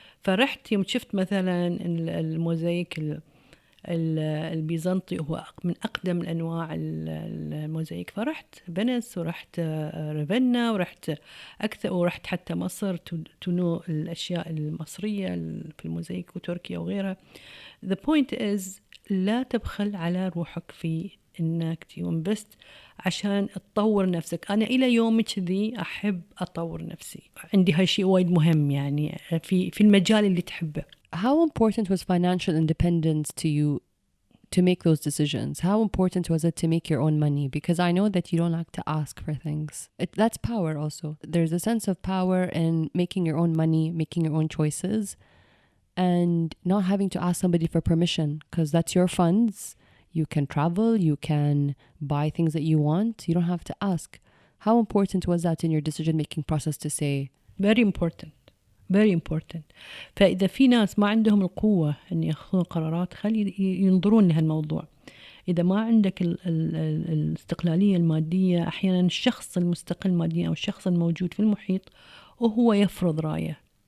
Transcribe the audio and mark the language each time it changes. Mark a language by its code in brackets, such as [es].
[ar] فرحت يوم شفت مثلا الموزايك البيزنطي هو من أقدم الأنواع الموزايك، فرحت فينيس ورحت رافينا ورحت أكثر، ورحت حتى مصر تنو الأشياء المصرية في الموزايك وتركيا وغيرها. [en] The point is [ar] لا تبخل على روحك في إنك تنبست عشان تطور نفسك. أنا إلى يومك ذي أحب أطور نفسي، عندي هالشيء وايد مهم يعني في المجال اللي تحبه. [en] How important was financial independence to you to make those decisions? How important was it to make your own money? Because I know that you don't like to ask for things. That's power also. There's a sense of power in making your own money, making your own choices, and not having to ask somebody for permission, because that's your funds. You can travel, you can buy things that you want. You don't have to ask. How important was that in your decision-making process to say? Very important. very important. [ar] فإذا في ناس ما عندهم القوة أن يأخذون قرارات، خلي ينظرون لهالموضوع. إذا ما عندك الاستقلالية المادية، أحيانا الشخص المستقل ماديا أو الشخص الموجود في المحيط وهو يفرض رأيه.